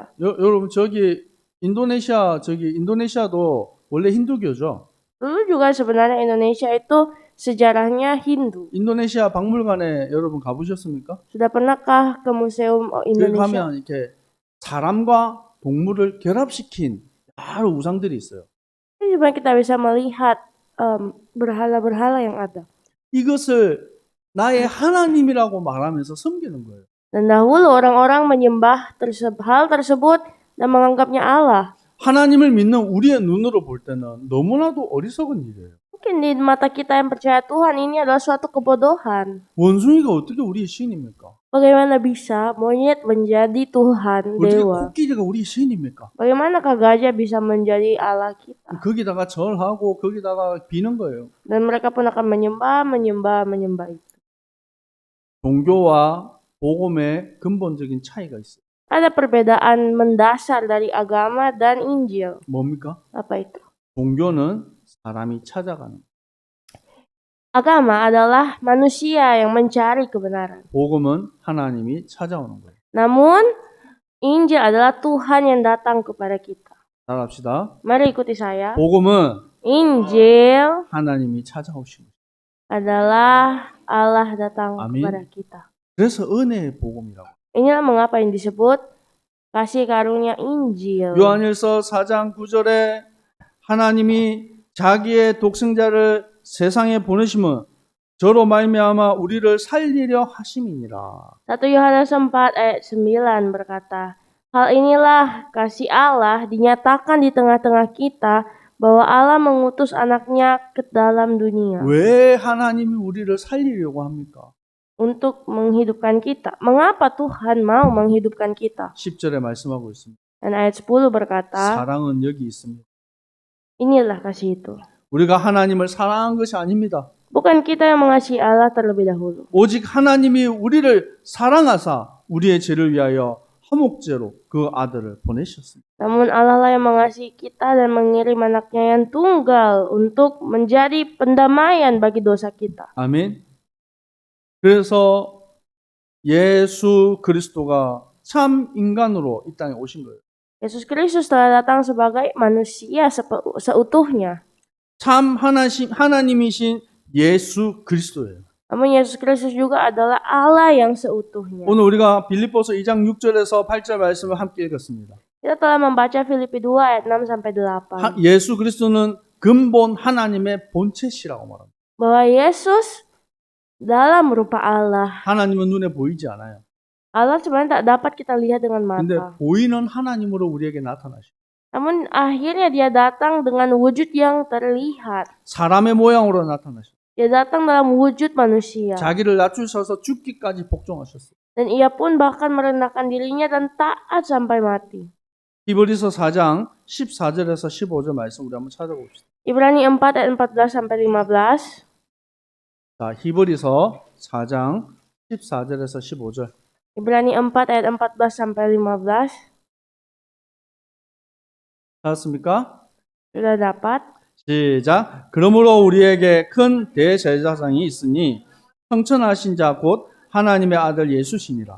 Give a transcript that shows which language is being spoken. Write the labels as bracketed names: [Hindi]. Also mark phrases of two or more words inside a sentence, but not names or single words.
[Korean] 여러분 인도네시아도 원래 힌두교죠. [Indonesian] Dulu juga sebenarnya Indonesia itu sejarahnya Hindu. [Korean] 인도네시아 박물관에 여러분 가보셨습니까? [Indonesian] Sudah pernahkah ke museum [Korean] 거기 [Indonesian] Indonesia? [Korean] 가면 이렇게 사람과 동물을 결합시킨 여러 우상들이 있어요. [Indonesian] Ini juga kita bisa melihat berhala-berhala yang ada. [Korean] 이것을 나의 하나님이라고 말하면서 섬기는 거예요. [Indonesian] Dan dahulu orang-orang menyembah hal tersebut dan menganggapnya Allah. [Korean] 하나님을 믿는 우리의 눈으로 볼 때는 너무나도 어리석은 일이에요. [Indonesian] Mungkin di mata kita yang percaya Tuhan ini adalah suatu kebodohan. [Korean] 원숭이가 어떻게 우리의 신입니까? [Indonesian] Bagaimana bisa monyet menjadi Tuhan, [Korean] 어떻게 [Indonesian] dewa? [Korean] 코끼리가 우리의 신입니까? [Indonesian] Bagaimanakah gajah bisa menjadi Allah kita? [Korean] 거기다가 절하고 거기다가 비는 거예요. [Indonesian] Dan mereka pun akan menyembah itu. [Korean] 종교와 복음의 근본적인 차이가 있어요. [Indonesian] Ada perbedaan mendasar dari agama dan Injil. [Korean] 뭡니까? [Indonesian] Apa itu? [Korean] 종교는 사람이 찾아가는, [Indonesian] Agama adalah manusia yang mencari kebenaran. [Korean] 복음은 하나님이 찾아오는 거예요. [Indonesian] Namun, Injil adalah Tuhan yang datang kepada kita. [Korean] 따라합시다. [Indonesian] Mari ikuti saya. [Korean] 복음은 [Indonesian] Injil [Korean] 하나님이 찾아오신 거예요. [Indonesian] adalah Allah datang Amin. kepada kita. [Korean] 그래서 은혜의 복음이라고. [Indonesian] Inilah mengapa yang disebut kasih karunia Injil. [Korean] 요한일서 4장 9절에 하나님이 자기의 독생자를 세상에 보내심은 저로 말미암아 우리를 살리려 하심이니라. [Indonesian] 1 Yohanes 4 ayat 9 berkata, hal inilah kasih Allah dinyatakan di tengah-tengah kita bahwa Allah mengutus anaknya ke dalam dunia [Korean] 왜 하나님이 우리를 살리려고 합니까? [Indonesian] untuk menghidupkan kita. Mengapa Tuhan mau menghidupkan kita? [Korean] 10절에 말씀하고 있습니다. [Indonesian] Dan ayat 10 berkata, [Korean] 사랑은 여기 있습니다. [Indonesian] inilah kasih itu. [Korean] 우리가 하나님을 사랑한 것이 아닙니다. [Indonesian] Bukan kita yang mengasihi Allah terlebih dahulu. [Korean] 오직 하나님이 우리를 사랑하사 우리의 죄를 위하여 화목제로 그 아들을 보내셨습니다. [Indonesian] Namun Allah lah yang mengasihi kita dan mengirim anaknya yang tunggal untuk menjadi pendamaian bagi dosa kita. [Korean] 아멘. 그래서 예수 그리스도가 참 인간으로 이 땅에 오신 거예요. [Indonesian] Yesus Kristus telah datang sebagai manusia seutuhnya. [Korean] 참 하나님이신 예수 그리스도예요. [Indonesian] Namun Yesus Kristus juga adalah Allah yang seutuhnya. [Korean] 오늘 우리가 빌립보서 2장 6절에서 8절 말씀을 함께 읽었습니다. [Indonesian] Kita telah membaca Filipi 2 ayat 6 sampai 8. [Korean] 예수 그리스도는 근본 하나님의 본체시라고 말합니다. [Indonesian] Bahwa Yesus dalam rupa Allah. [Korean] 하나님은 눈에 보이지 않아요. [Indonesian] Allah sebenarnya tak dapat kita lihat dengan [Korean] 근데 [Indonesian] mata. [Korean] 보이는 하나님으로 우리에게 나타나셔. [Indonesian] Namun akhirnya dia datang dengan wujud yang terlihat. [Korean] 사람의 모양으로 나타나셔. [Indonesian] Dia datang dalam wujud manusia. [Korean] 자기를 낮추셔서 죽기까지 복종하셨어요. [Indonesian] Dan ia pun bahkan merendahkan dirinya dan taat sampai mati. [Korean] 히브리서 4장 14절에서 15절 말씀 우리 한번 찾아봅시다. [Indonesian] Ibrani 4 ayat 14 sampai 15. [Korean] 자, 히브리서 4장 14절에서 15절. [Indonesian] Ibrani 4 ayat 14 sampai 15. [Korean] 찾았습니까? [Indonesian] Sudah dapat? [Korean] 시작. 그러므로 우리에게 큰 대제사장이 있으니 성천하신 자 곧 하나님의 아들 예수시니라.